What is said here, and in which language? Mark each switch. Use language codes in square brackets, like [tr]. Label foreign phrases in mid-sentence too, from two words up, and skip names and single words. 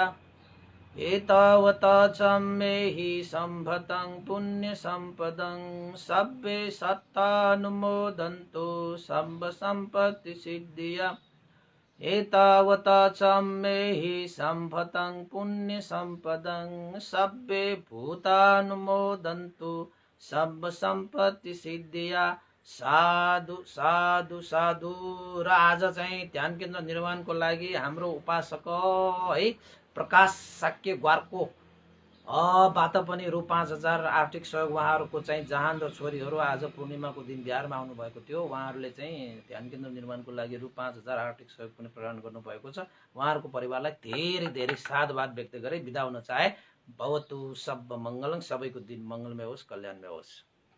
[pi] एतावता च मे हि सम्भतं पुण्यसम्पदं सब्बे सत्तानुमोदन्तु सर्वसम्पत्तिसिद्धिया। एतावता च मे हि सम्भतं पुण्यसम्पदं सब्बे भूतानुमोदन्तु सर्वसम्पत्तिसिद्धिया। साधु साधु साधु। [ne] र आज चाहिँ ध्यान केन्द्र निर्माणको लागि हाम्रो उपासक है प्रकाश साक्य ग्वारको बाट पनि रु 5000 आर्थिक सहयोग उहाँहरूको चाहिँ जहान र छोरीहरू आज पूर्णिमाको दिन बिहारमा आउनुभएको थियो। उहाँहरूले चाहिँ ध्यान केन्द्र निर्माणको लागि रु 5000 आर्थिक सहयोग पनि प्रदान गर्नुभएको छ। उहाँहरूको परिवारलाई धेरै धेरै साधुवाद व्यक्त गरे बिदा हुन चाहे। [sa] भवतु सर्व मङ्गलम्। [ne] सबैको दिन मङ्गलमय होस्, कल्याणमय होस्।